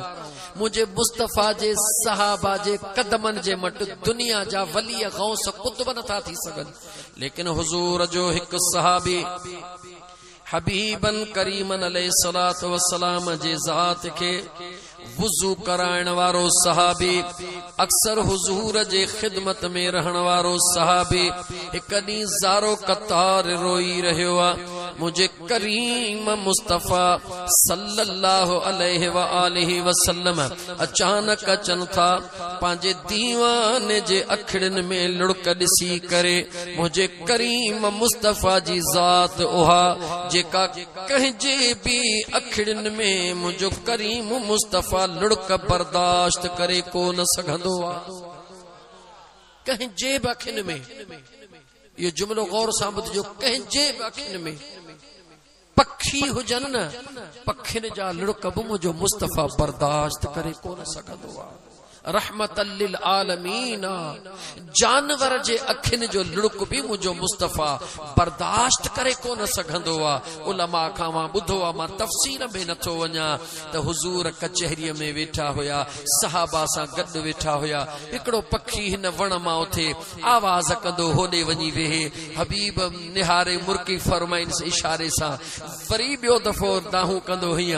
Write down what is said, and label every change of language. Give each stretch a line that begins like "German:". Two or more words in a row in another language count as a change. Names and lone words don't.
Sindhi: मुंहिंजे मुस्तफ़ा जे सहाबा जे कदमनि जे मट दुनिया जा वली गौस कुतुब नथा थी सघनि, लेकिन हुज़ूर जो हिकु सहाबी हबीबन करीमन
Arabic: عليه الصلاة والسلام
Sindhi: जे ज़ात खे वुज़ू कराइण वारो सहाबी, अक्सर हुज़ूर जे ख़िदमत में रहण वारो सहाबी हिकु ॾींहुं ज़ारो कतार रोई रहियो आहे। मुंहिंजे करीम मुस्तफ़ा
Arabic: صلى الله عليه وآله وسلم
Sindhi: अचानक अचनि था। पंहिंजे दीवाने जे अखिड़िन में लुड़क ॾिसी करे मुंहिंजे करीम मुस्तफ़ा जी ज़ात उहा जेका कंहिंजे बि अखिड़िन में मुंहिंजो करीम मुस्तफ़ा लुड़क बर्दाश्त करे कोन सघंदो आहे। कंहिंजे बि अखियुनि में, इहो जुमिलो गौर सां ॿुधिजो, कंहिंजे बि अखियुनि में पखी हुजनि न, पखियुनि जा लुड़क बि मुंहिंजो मुस्तफ़ा बर्दाश्त करे कोन सघंदो आहे।
Arabic: رحمة للعالمين,
Sindhi: जानवर जे अखियुनि जो लुड़क बि मुंहिंजो मुस्तफ़ा बर्दाश्त करे कोन सघंदो आहे। उलमा खां मां ॿुधो आहे, मां तफ़सील में नथो वञा, त हुज़ूर कचहरीअ में वेठा हुया, सहाबा सां गॾु वेठा हुया, हिकिड़ो पखी हिन वण मां उथे आवाज़ कंदो होॾे वञी वेहे, हबीब निहारे मुर्की फरमाइन इशारे सां वरी ॿियो दफ़ो दाहूं कंदो हीअं।